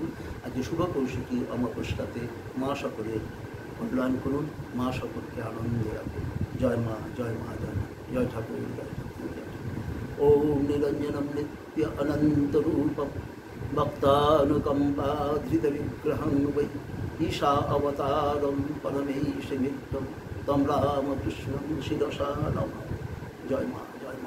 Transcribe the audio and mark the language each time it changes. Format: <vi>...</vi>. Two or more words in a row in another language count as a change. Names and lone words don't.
<bn>আজকে শুভ কৌশিকী অমাবস্যাতে মা সকলের কল্যাণ করুন, মা সকলকে আনন্দে রাখুন। জয় মা, জয় মা, জয় মা, জয় ঠাকুর, জয় ঠাকুর, জয় ঠাকুর।</bn> <sa>ওম নিরঞ্জনম নিত্য অনন্তরূপম ভক্তানুকম্পাধৃতবিগ্রহং वै ईशा अवतारं परमेशमित्रं तं रामकृष्णं शिरसा नमामि।</sa> <bn>জয় মা।</bn>